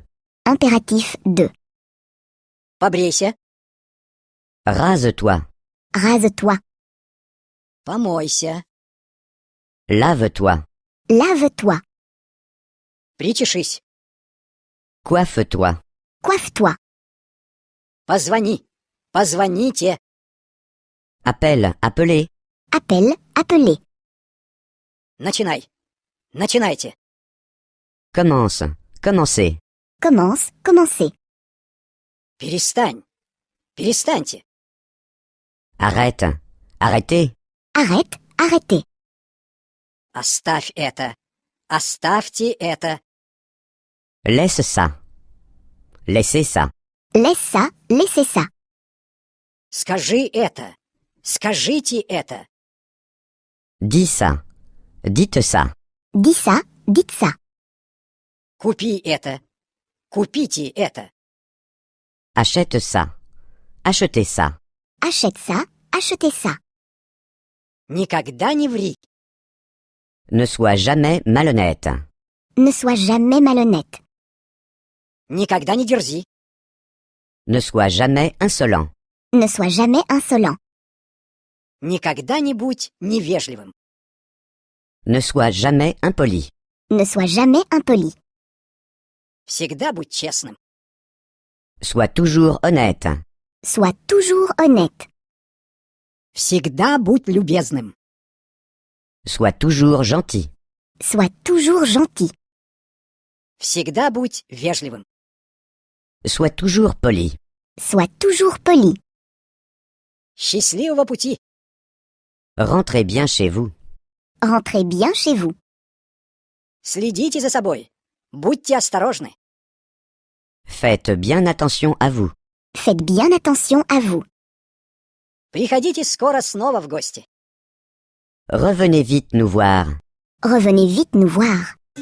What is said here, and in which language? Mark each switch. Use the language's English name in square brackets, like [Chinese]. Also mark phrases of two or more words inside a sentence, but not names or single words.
[French] Impératif 2. [Russian] Побрейся. [French] Rase-toi. Rase-toi. [Russian] Помойся. [French] Lave-toi. Lave-toi. [Russian] Причешись. [French] Coiffe-toi. Coiffe-toi. [Russian] Позвони. Позвоните. [French] Appelle, appelez. Appelle, appelez. [Russian] Начинай. Начинайте. [French] Commence. Commencez. Commence, commencez. [Russian] Перестань. Перестаньте. [French] Arrête. Arrêtez. Arrête, arrêtez. [Russian] Оставь это. Оставьте это. [French] Laisse ça. Laissez ça. Laisse ça, laissez ça. [Russian] Скажи это. Скажите это. [French] Dis ça. Dites ça. Dis ça, dites ça. [Russian] Купи это. Купите это. [French] Achète ça. Achetez ça. Achète ça, achetez ça. [Russian] Никогда не ври. [French] Ne sois jamais malhonnête. Ne sois jamais malhonnête. [Russian] Никогда не дерзи. [French] Ne sois jamais insolent. Ne sois jamais insolent. [Russian] Никогда не будь невежливым. [French] Ne sois jamais impoli. Ne sois jamais impoli. [Russian] Всегда будь честным. [French] Sois toujours honnête. Sois toujours honnête. [Russian] Всегда будь любезным. [French] Sois toujours gentil. Sois toujours gentil. [Russian] Всегда будь вежливым. [French] Sois toujours poli. Sois toujours poli. [Russian] Счастливого пути. [French] Rentrez bien chez vous. Rentrez bien chez vous. [Russian] Следите за собой. Будьте осторожны. [French] Faites bien attention à vous. Faites bien attention à vous. [Russian] Приходите скоро снова в гости. [French] Revenez vite nous voir. Revenez vite nous voir.